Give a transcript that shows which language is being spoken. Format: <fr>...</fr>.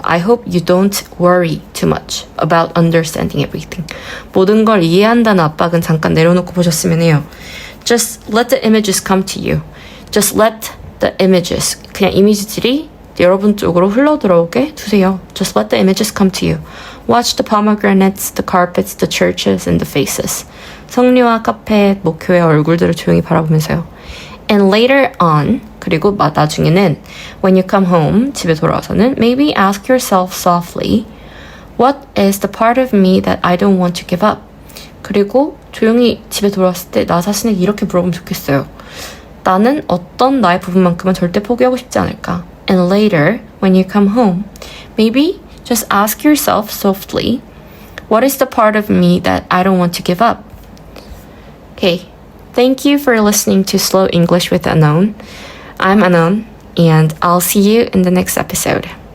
<en>I hope you don't worry too much about understanding everything.</en> <ko>모든 걸 이해한다는 압박은 잠깐 내려놓고 보셨으면 해요.</ko> <en>Just let the images come to you. Just let the images,</en> <ko>그냥 이미지들이 여러분 쪽으로 흘러들어오게 두세요.</ko> <en>Just let the images come to you. Watch the pomegranates, the carpets, the churches, and the faces.</en> <ko>성류와 카페, 목교의 얼굴들을 조용히 바라보면서요.</ko> <en>And later on,</en> <ko>그리고 나중에는</ko> <en>when you come home,</en> <ko>집에 돌아와서는</ko> <en>maybe ask yourself softly, what is the part of me that I don't want to give up?</en> <ko>그리고 조용히 집에 돌아왔을 때 나 자신에게 이렇게 물어보면 좋겠어요. 나는 어떤 나의 부분만큼은 절대 포기하고 싶지 않을까?</ko> <en>And later, when you come home, maybe just ask yourself softly, what is the part of me that I don't want to give up? Okay, thank you for listening to Slow English with Anon. I'm Anon, and I'll see you in the next episode.</en>